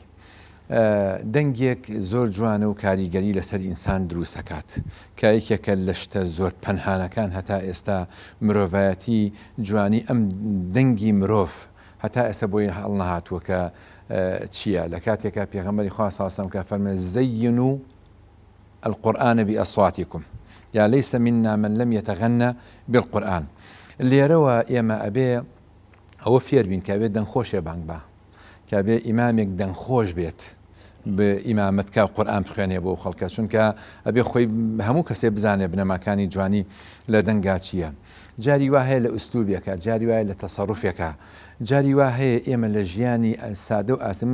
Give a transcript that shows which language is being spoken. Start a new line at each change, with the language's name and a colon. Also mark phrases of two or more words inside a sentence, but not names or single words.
Central Kurdish: دەنگێک زۆر جوانە و کاریگەری لەسەر ئینسان دروستەکات کە یەکێکە لە شتە زۆر پەنهانەکان هەتا ئێستا مرۆڤایەتی جوانی ئەم دەنگی مرۆڤ هەتا ئێستا بۆی هەڵ نەهاتووە کە چییە؟ لە کاتێکە پێغەمبەری خوا
Arabic: صلی الله علیه و سلم
Central Kurdish: کە فەرمێ
Arabic: زەینوا القورآن بأصواتكم
Central Kurdish: یا
Arabic: ليس منا من لم يتغنى بالقرآن.
Central Kurdish: لێرەوە ئێمە ئەبێ ئەوە فێر بین کە ئەبێ دەنگخۆشێ بانگ بە کە بێ ئیمامێک دەنگخۆش بێت بە ئیمامەتکە قورئان بخوێنێ بۆ خەڵکە، چونکە ئەبێ خۆی هەموو کەسێ بزانێ بنەماکانی جوانی لە دەنگا چییە. جاری وا هەیە لە ئوستوبێکە، جاری وایە لە تەسەڕوفێکە، جاری وا هەیە ئێمە لە ژیانی سادە و ئاسایی.